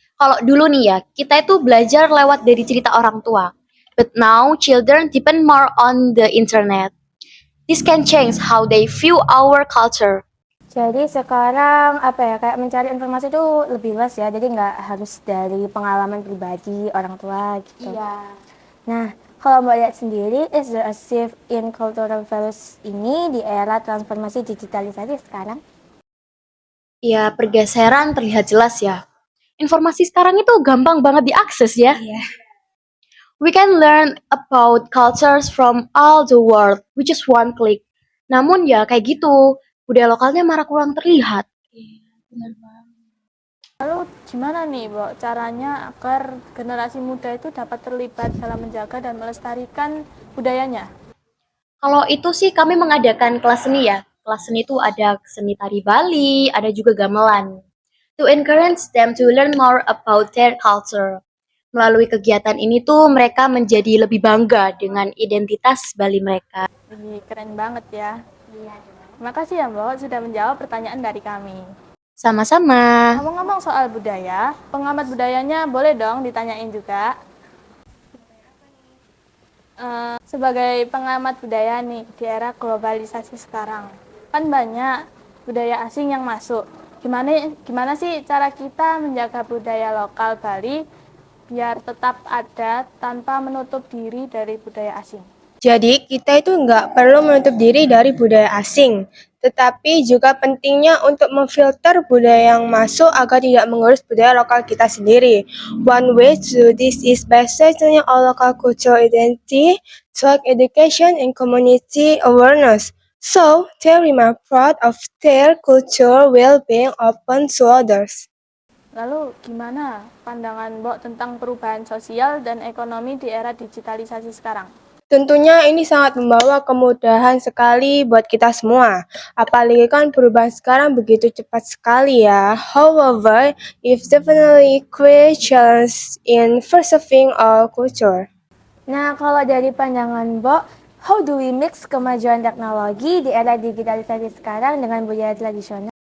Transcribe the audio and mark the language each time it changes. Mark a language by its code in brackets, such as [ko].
[id] Kalau dulu nih ya, kita itu belajar lewat dari cerita orang tua. [en] But now, children depend more on the internet. This can change how they view our culture. [id] Jadi sekarang kayak mencari informasi itu lebih luas ya, jadi nggak harus dari pengalaman pribadi orang tua gitu. Iya. Nah, kalau Mbak lihat sendiri, [en] is there a shift in cultural values [id] ini di era transformasi digitalisasi sekarang? Ya, pergeseran terlihat jelas ya. Informasi sekarang itu gampang banget diakses ya. [en] We can learn about cultures from all the world with just one click. [id] Namun ya kayak gitu, budaya lokalnya malah kurang terlihat. Lalu gimana nih, Mbok, caranya agar generasi muda itu dapat terlibat dalam menjaga dan melestarikan budayanya? Kalau itu sih kami mengadakan kelas seni ya. Kelas seni itu ada seni tari Bali, ada juga gamelan. [en] To encourage them to learn more about their culture. [id] Melalui kegiatan ini tuh mereka menjadi lebih bangga dengan identitas Bali mereka. Ini keren banget ya. Terima kasih ya, Mbok, sudah menjawab pertanyaan dari kami. Sama-sama. Ngomong-ngomong soal budaya, pengamat budayanya boleh dong ditanyain juga. Sebagai pengamat budaya nih di era globalisasi sekarang, kan banyak budaya asing yang masuk. Gimana sih cara kita menjaga budaya lokal Bali biar tetap ada tanpa menutup diri dari budaya asing? Jadi kita itu nggak perlu menutup diri dari budaya asing, tetapi juga pentingnya untuk memfilter budaya yang masuk agar tidak mengurus budaya lokal kita sendiri. [en] One way to do this is by strengthening our local cultural identity, through education and community awareness. So they remain proud of their culture while being open to others. [id] Lalu gimana pandangan Mbok tentang perubahan sosial dan ekonomi di era digitalisasi sekarang? Tentunya ini sangat membawa kemudahan sekali buat kita semua. Apalagi kan perubahan sekarang begitu cepat sekali ya. [en] However, it definitely create challenge in preserving our culture. [id] Nah, kalau dari pandangan Mbok, [en] how do we mix [id] kemajuan teknologi di era digitalisasi sekarang dengan budaya tradisional?